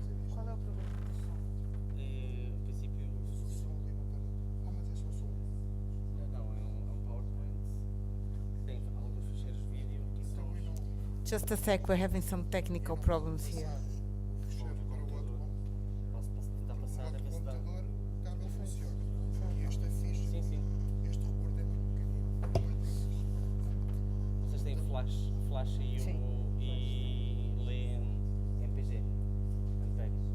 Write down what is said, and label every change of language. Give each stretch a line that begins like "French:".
Portuguese: Qual é o problema do som? No princípio. Não, é um PowerPoint que tem alguns ficheiros de vídeo e sons.
English: Just a sec, we're having some technical problems here.
Portuguese: Posso tentar passar a ver se dá. Esta ficha, Sim, sim. este rebordo é muito pequenino. Vocês têm flash e lê MPG. MPEG.